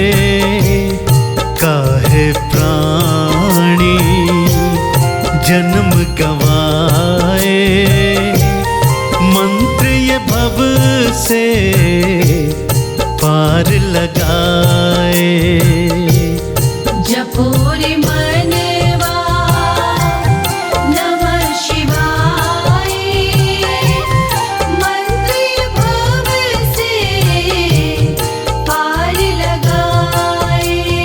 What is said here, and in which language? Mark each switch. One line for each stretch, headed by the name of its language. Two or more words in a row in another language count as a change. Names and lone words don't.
Hindi: काहे प्राणी जन्म गवाए। मंत्र ये भव से पार लगाए। जपो रे मनवा
Sanskrit: नमः शिवाय,
Hindi: मंत्र भव से पार लगाए।